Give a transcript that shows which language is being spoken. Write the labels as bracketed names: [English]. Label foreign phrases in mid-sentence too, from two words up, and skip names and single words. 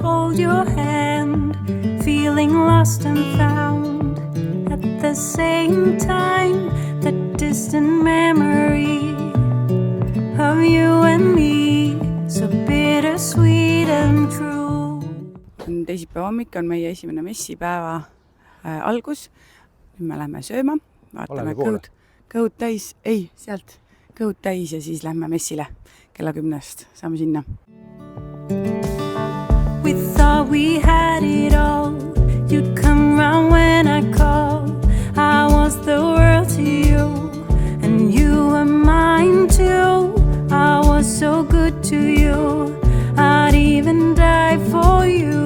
[English] hold your hand, feeling lost and found at the same time. That distant memory of you and me, so bittersweet and true. [Estonian] Teisipäeva hommik on meie esimene messipäeva algus. Nüüd me lähme sööma, vaatame kõhud täis, sealt kõhud täis ja siis lähme messile kella 10. Saame sinna. [English] We thought we had it all. You'd come round when I called. I was the world to you, and you were mine too. I was so good to you, I'd even die for you.